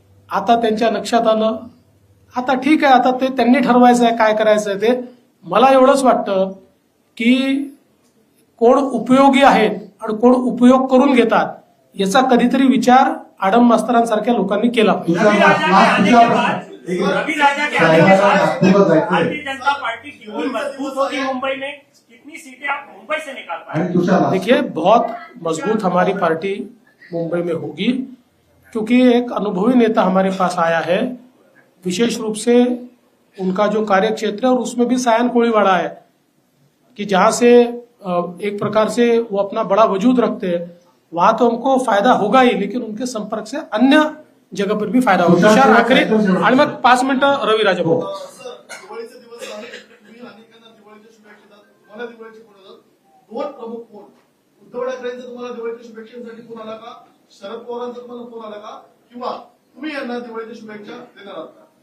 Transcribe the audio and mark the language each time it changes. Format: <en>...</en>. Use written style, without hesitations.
<mr>आता त्यांच्या लक्षात आलं, आता ठीक आहे, आता ते त्यांनी ठरवायचं आहे काय करायचं आहे ते. मला एवढंच वाटतं की कोण उपयोगी आहेत आणि कोण उपयोग करून घेतात याचा कधीतरी विचार आडम मास्तरांसारख्या लोकांनी केला पाहिजे.</mr> <hi>रवि राजा के आने के बाद भारतीय जनता पार्टी क्यों मजबूत होगी मुंबई में? कितनी सीटें आप मुंबई से निकाल पाए? देखिए, बहुत मजबूत हमारी पार्टी मुंबई में होगी क्योंकि एक अनुभवी नेता हमारे पास आया है. विशेष रूप से उनका जो कार्य क्षेत्र है और उसमें भी सायन कोळीवाड़ा है कि जहां से एक प्रकार से वो अपना बड़ा वजूद रखते हैं. वहां तो हमको फायदा होगा ही, लेकिन उनके संपर्क से अन्य जगह पर भी फायदा होगा.</hi> <mr>तुषार आखरे आणि मग 5 मिनिटं रवी राजा भाऊ. दिवाळीचे दिवस आहे. तुम्ही अनेकांना दिवाळीच्या शुभेच्छा देतात. तुम्हाला दिवाळीची फोन येतात. 2 प्रमुख फोन. उद्धव ठाकरेंचा तुम्हाला दिवाळीच्या शुभेच्छांसाठी फोन आला का? शरद पवारांचा तुम्हाला फोन आला का? किंवा तुम्ही यांना दिवाळीच्या शुभेच्छा देणार आहात का?</mr>